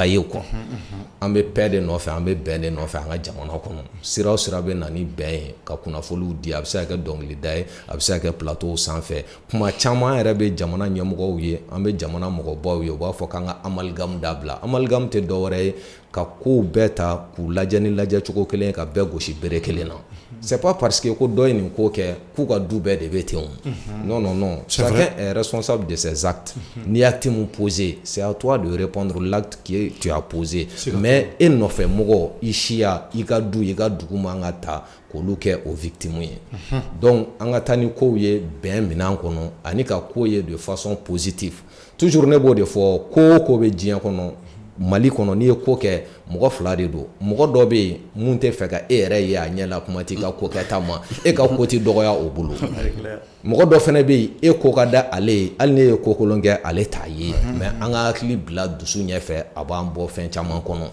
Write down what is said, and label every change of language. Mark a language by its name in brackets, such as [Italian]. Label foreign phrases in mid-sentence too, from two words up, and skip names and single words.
[Bambara] ye quoi an bɛ paix de nɔfɛ an bɛ bɛn de nɔfɛ an ka jamana kɔnɔ sira o sira bɛ na ni bɛn ye ka kunnafoniw di a bɛ se ka kɛ dɔnkilida ye a bɛ se ka kɛ plateau sanfɛ kuma caman yɛrɛ bɛ jamana ɲɛmɔgɔw ye an bɛ jamana mɔgɔbaw ye u b'a fɔ k'an ka amalgame dabila amalgame tɛ dɔwɛrɛ ye ka kow bɛɛ ta k'u lajɛ ni lajɛ cogo kelen ka bɛɛ gosi bere kelen na [French] c'est pas parce que [Bambara] ko dɔ ye nin ko kɛ k'u ka du bɛɛ de bɛ ten o [French] non chacun est responsable de ses actes ni acte mun posé c'est à toi de répondre l'acte que tu as posé mais [Bambara] e nɔfɛ mɔgɔ i siya i ka du i ka dugu man ka ta k'olu kɛ o victime ye donc an ka taa ni kow ye bɛn minɛn kɔnɔ ani ka ko ye [French] de façon positive toujours [Bambara] ne b'o de fɔ ko o ko bɛ diɲɛ kɔnɔ Mali kɔnɔ n'i ye ko kɛ mɔgɔ fila de don mɔgɔ dɔ bɛ yen mun tɛ fɛ ka e yɛrɛ ye a ɲɛ la kuma t'i ka ko kɛta ma e ka ko tɛ dɔgɔya o bolo mɔgɔ dɔ fana bɛ yen e ko ka da ale ye hali ne ye ko kolon kɛ ale t'a ye mais an ka hakili bila dusu ɲɛfɛ a b'an bɔ fɛn caman kɔnɔ